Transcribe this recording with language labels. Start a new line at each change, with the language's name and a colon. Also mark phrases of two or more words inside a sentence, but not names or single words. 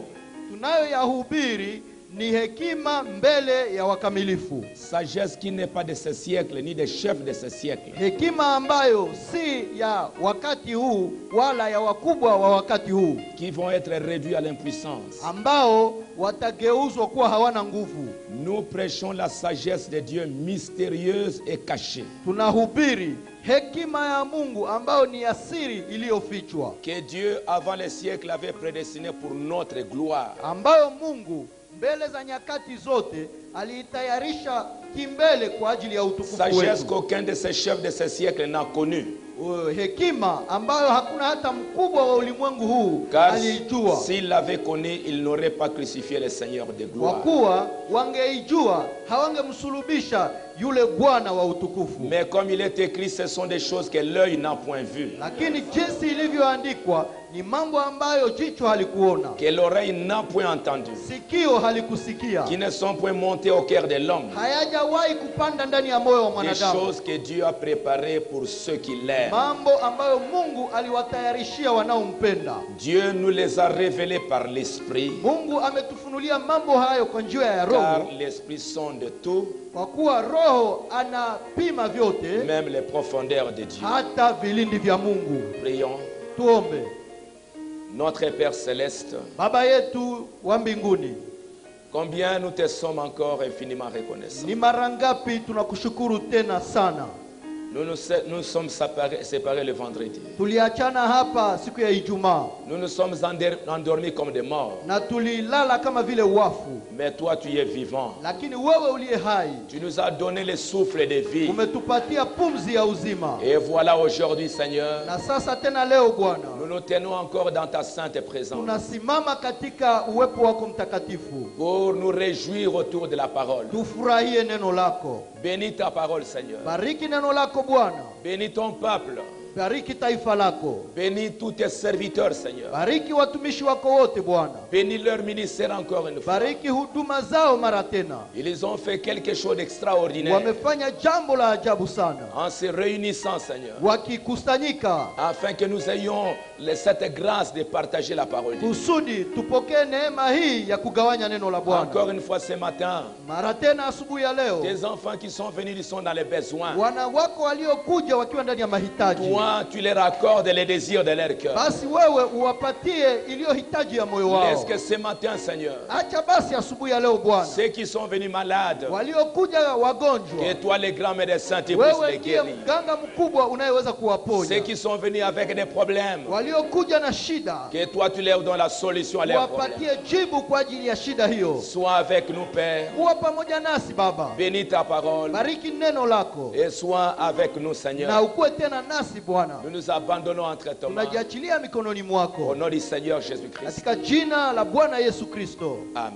Swahili: Japo hiyo tunayoyahubiri ni hekima mbele ya wakamilifu.
French: Sagesse qui n'est pas de ce siècle, ni des chefs de ce siècle.
Swahili: Hekima ambayo si ya wakati huu wala ya wakubwa wa wakati huu,
French: Qui vont être réduits à l'impuissance.
Swahili: ambao watageuzwa kuwa hawana nguvu.
French: Nous prêchons la sagesse de Dieu mystérieuse et cachée.
Swahili: Tunahubiri hekima ya Mungu ambayo ni asiri iliyofichwa,
French: Que Dieu avant les siècles avait prédestiné pour notre gloire.
Swahili: ambayo Mungu mbele za nyakati zote aliitayarisha kimbele kwa ajili ya utukufu
French: Sagesse
Swahili: wetu.
French: qu'aucun de ces chefs de ce siècle n'a connue.
Swahili: Hekima ambayo hakuna hata mkubwa wa ulimwengu huu
French: Car
Swahili: aliijua.
French: s'il l'avait connue, il n'aurait pas crucifié le Seigneur de
Swahili: Kwa
French: gloire.
Swahili: kuwa wangeijua hawangemsulubisha yule Bwana wa utukufu.
French: Mais comme il est écrit, ce sont des choses que l'œil n'a point vues,
Swahili: Lakini jinsi ilivyoandikwa ni mambo ambayo jicho halikuona,
French: que l'oreille n'a point entendu,
Swahili: sikio halikusikia,
French: qui ne sont point montées au cœur de l'homme.
Swahili: hayajawahi kupanda ndani ya moyo wa
French: Des
Swahili: mwanadamu.
French: choses que Dieu a préparées pour ceux qui l'aiment.
Swahili: Mambo ambayo Mungu aliwatayarishia wanaompenda.
French: Dieu nous les a révélées par l'Esprit,
Swahili: Mungu ametufunulia mambo hayo kwa njia ya
French: car
Swahili: Roho,
French: l'Esprit sonde tout,
Swahili: kwa kuwa Roho anapima vyote,
French: même les profondeurs de Dieu.
Swahili: hata vilindi vya Mungu.
French: Prions.
Swahili: Tuombe.
French: Notre Père Céleste,
Swahili: Baba yetu wa mbinguni,
French: combien nous te sommes encore infiniment reconnaissants.
Swahili: ni mara ngapi tunakushukuru tena sana.
French: Nous sommes séparés le vendredi.
Swahili: Tuliachana hapa siku ya Ijumaa
French: Nous nous sommes endormis comme des morts.
Swahili: na tulilala kama vile wafu,
French: Mais toi, tu es vivant.
Swahili: lakini wewe uliye hai
French: Tu nous as donné le souffle de vie.
Swahili: umetupatia pumzi ya uzima.
French: Et voilà aujourd'hui, Seigneur,
Swahili: Na sasa tena leo Bwana,
French: nous nous tenons encore dans ta sainte présence
Swahili: tunasimama katika uwepo wako mtakatifu,
French: pour nous réjouir autour de la parole.
Swahili: tufurahie neno lako.
French: Bénis ta parole, Seigneur.
Swahili: Bariki neno lako Bwana,
French: Bénis ton peuple.
Swahili: bariki taifa lako,
French: Bénis tous tes serviteurs, Seigneur.
Swahili: bariki watumishi wako wote Bwana,
French: Bénis leur ministère encore une fois.
Swahili: bariki huduma zao mara tena.
French: Ils ont fait quelque chose d'extraordinaire
Swahili: Wamefanya jambo la ajabu sana,
French: en se réunissant, Seigneur,
Swahili: wakikusanyika
French: afin que nous ayons cette grâce de partager la parole de Dieu.
Swahili: kusudi tupokee neema hii ya kugawanya neno la Bwana.
French: Encore une fois ce matin,
Swahili: Mara tena asubuhi ya leo,
French: tes enfants qui sont venus, ils sont dans les besoins.
Swahili: wana wako waliokuja wakiwa ndani ya mahitaji,
French: Toi, tu leur accordes les désirs de leur cœur.
Swahili: basi wewe uwapatie iliyo hitaji ya moyo wao.
French: Est-ce que ce matin, Seigneur,
Swahili: Acha basi asubuhi ya leo Bwana,
French: ceux qui sont venus malades,
Swahili: waliokuja wagonjwa,
French: que toi, les grands médecins, tu puisses
Swahili: wewe
French: les
Swahili: ndiye
French: guérir.
Swahili: mganga mkubwa unayeweza
French: Ceux
Swahili: kuwaponya.
French: qui sont venus avec des problèmes,
Swahili: Waliokuja na shida,
French: que toi, tu leur donnes la solution à leurs problèmes.
Swahili: wapatie jibu kwa ajili ya shida hiyo.
French: Sois avec nous, Père.
Swahili: Kuwa pamoja nasi Baba,
French: Bénis ta parole
Swahili: bariki neno lako
French: et sois avec nous,
Swahili: na
French: Seigneur.
Swahili: ukuwe tena nasi Bwana.
French: Nous nous abandonnons entre tes mains.
Swahili: Tunajiachilia mikononi
French: Au
Swahili: mwako
French: nom du Seigneur Jésus-Christ.
Swahili: katika jina la Bwana Yesu Kristo, Amen.